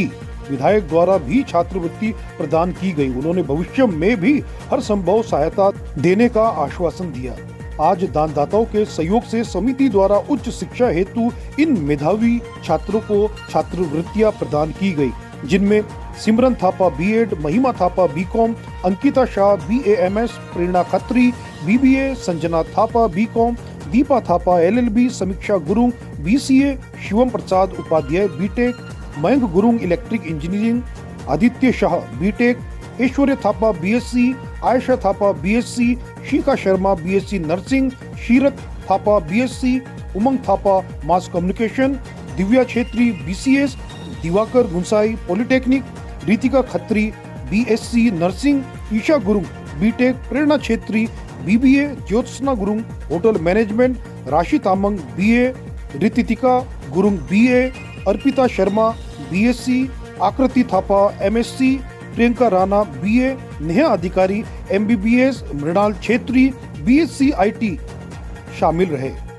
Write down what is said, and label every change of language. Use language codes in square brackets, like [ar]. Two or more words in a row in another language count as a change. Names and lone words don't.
[hi] विधायक द्वारा भी छात्रवृत्ति प्रदान की गई। उन्होंने भविष्य में भी हर संभव सहायता देने का आश्वासन दिया। आज दानदाताओं के सहयोग से समिति द्वारा उच्च शिक्षा हेतु इन मेधावी छात्रों को छात्रवृत्तियां प्रदान की गई, जिनमें सिमरन थापा बीएड, महिमा थापा बीकॉम, अंकिता शाह बीएएमएस, प्रेरणा खत्री बीबीए, संजना थापा बीकॉम, दीपा थापा एलएलबी, समीक्षा गुरुंग बीसीए, शिवम प्रसाद उपाध्याय बीटेक, मयंक गुरुंग [en] electric engineering, [hi] आदित्य शाह बीटेक, ऐश्वर्य थापा बीएससी, आयशा थापा बीएससी, शिखा शर्मा [en] BSc nursing, [hi] शीरत थापा बीएससी, उमंग थापा [en] mass communication, [hi] दिव्या छेत्री बीसीएस, दिवाकर गुंसाई पॉलिटेक्निक, रितिका खत्री [en] BSc nursing, [hi] ईशा गुरुंग बीटेक, प्रेरणा छेत्री बीबीए, ज्योत्सना गुरुंग [en] hotel management, [hi] राशि तामंग बीए, रितिका गुरुंग बीए, अर्पिता शर्मा बीएससी, आकृति थापा एमएससी, प्रियंका राणा बीए, नेहा अधिकारी एमबीबीएस, मृणाल छेत्री [en] BSc IT [hi] शामिल रहे।